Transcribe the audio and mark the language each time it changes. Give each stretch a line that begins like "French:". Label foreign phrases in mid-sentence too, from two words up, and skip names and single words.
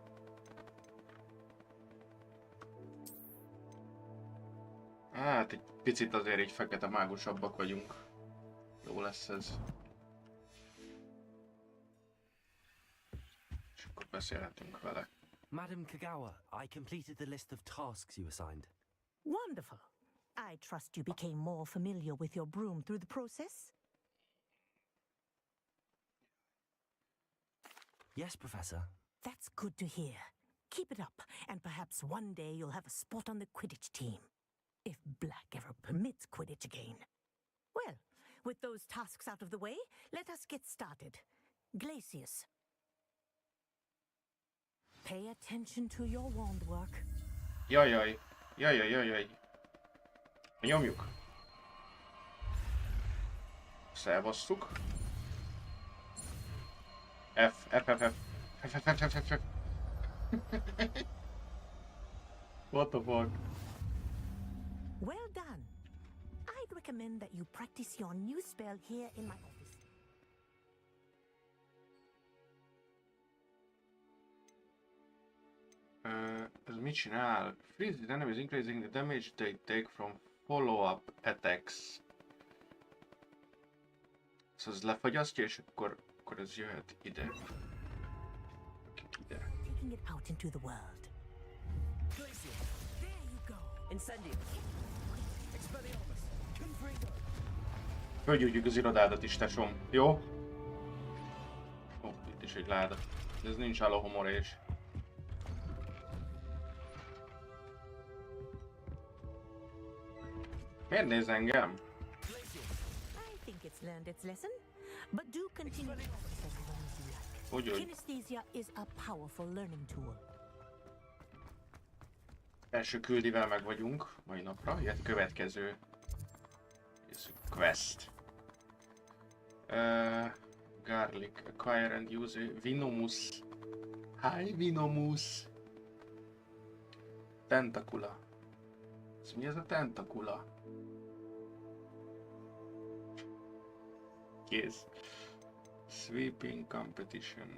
Hungarian: Hát egy picit azért így fekete mágusabbak vagyunk. Jó lesz ez. És akkor beszélhetünk vele.
English: Madam Kagawa, I completed the list of tasks you assigned. Wonderful. I trust you became more familiar with your broom through the process? Yes, Professor. That's good to hear. Keep it up, and perhaps one day you'll have a spot on the Quidditch team. If Black ever permits Quidditch again. Well, with those tasks out of the way, let us get started. Glacius. Pay attention to your wand work.
Hungarian: Jajjaj. Jajjaj. Nyomjuk. Szevasztuk.
English: F. What the fuck? Well done. I'd recommend that you practice your new spell here in my office.
Hungarian: Ez mit csinál?
English: Freeze the enemies, increasing the damage they take from follow-up attacks.
Hungarian: Szóval ez lefagyasztja, és akkor ez jöhet ide. Ide.
English: Taking it out into the world. Glacier. There you go. Incendium. Expelliarmus. Confringo.
Hungarian: Fölgyújtjuk az irodádat is, tesom. Jó? Ó, itt is egy láda. De ez nincs alohomorés. Miért néz engem?
English: I think it's learned its lesson, but do continue to practice as long as you like.
Hungarian: Hogy?
English: Kinesthesia is a powerful learning tool.
Hungarian: Első küldivel meg vagyunk mai napra, illetve következő quest.
English: Garlic, acquire and use Venomus. Hi Venomus! Tentakula.
Hungarian: Ez mi ez a tentakula? Kész.
English: Sweeping competition.